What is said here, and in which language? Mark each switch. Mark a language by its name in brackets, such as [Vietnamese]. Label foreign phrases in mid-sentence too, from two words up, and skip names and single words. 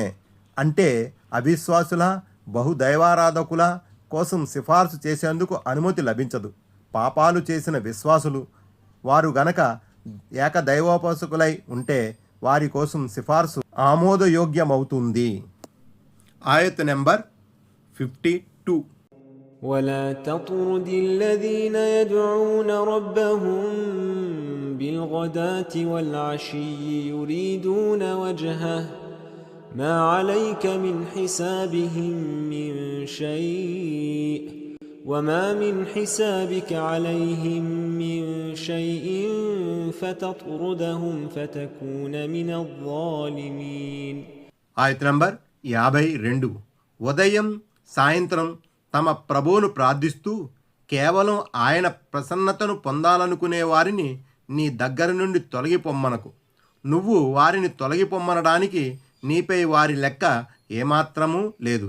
[Telugu] అంటే అవిశ్వాసుల బహుదైవారాధకుల కోసం సిఫార్సు చేసేందుకు అనుమతి లభించదు. పాపాలు చేసిన విశ్వాసులు వారు గనక ఏకదైవోపాసకులై ఉంటే వారి కోసం సిఫార్సు ఆమోదయోగ్యమవుతుంది. ఆయత్ నెంబర్ 52. [Arabic] ولا تطرد الذين يدعون ربهم بالغداة والعشي يريدون وجهه ما عليك من حسابهم من شيء وما من حسابك عليهم من شيء فتطردهم فتكون من الظالمين. [Telugu] ఆయత్ నంబర్ 52. ఉదయం సాయంత్రం తమ ప్రభువును ప్రార్థిస్తూ కేవలం ఆయన ప్రసన్నతను పొందాలనుకునే వారిని నీ దగ్గర నుండి తొలగిపొమ్మనకు. నువ్వు వారిని తొలగిపొమ్మనడానికి నీపై వారి లెక్క ఏమాత్రమూ లేదు.